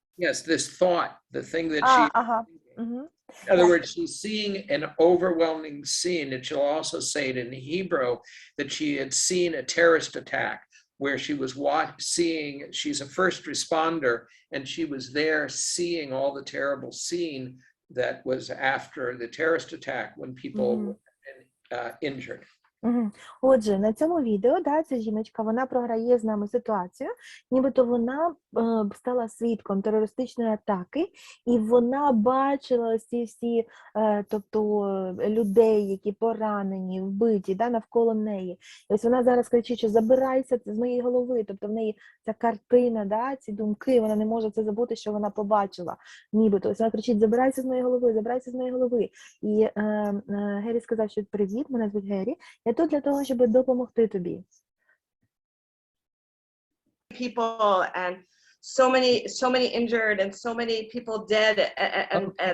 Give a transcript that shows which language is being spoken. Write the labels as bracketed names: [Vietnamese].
[English] Yes, this thought, the thing that she, in other words, she's seeing an overwhelming scene, and she'll also say it in Hebrew, that she had seen a terrorist attack where she was seeing, she's a first responder, and she was there seeing all the terrible scene that was after the terrorist attack when people were injured. [Ukrainian] Отже, на цьому відео, ця жіночка, вона програє з нами ситуацію, нібито вона стала свідком терористичної атаки, і вона бачила всі, тобто людей, які поранені, вбиті, навколо неї. І ось вона зараз кричить, що забирайся з моєї голови, тобто в неї ця картина, ці думки, вона не може це забути, що вона побачила, нібито. Ось вона кричить, забирайся з моєї голови, забирайся з моєї голови. І Гері сказав, що привіт, мене звуть Гері, я тут для того, щоб допомогти тобі. [English] People and so many injured and so many people dead and